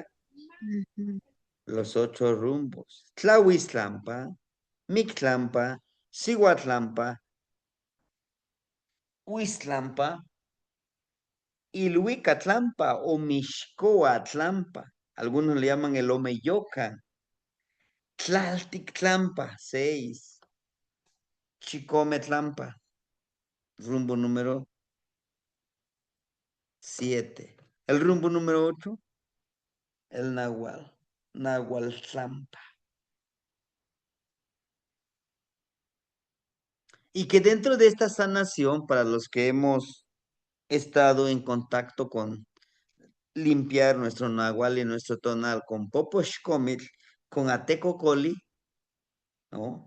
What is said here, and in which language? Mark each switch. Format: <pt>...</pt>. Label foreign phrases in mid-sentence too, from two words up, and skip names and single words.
<es>Ujú. Los 8 rumbos. Tlahuiztlampa, Mictlampa, Cihuatlampa, Huiztlampa, Ilhuicatlampa o Mixcoatlampa. Algunos le llaman el Omeyoca. Tlaltictlampa, 6. Chicometlampa, rumbo número 7. El rumbo número 8, el Nahual, Nahualtlampa. Y que dentro de esta sanación, para los que hemos estado en contacto con limpiar nuestro nahual y nuestro tonal con Poposhkomil, con Ateco Coli, ¿no?</es>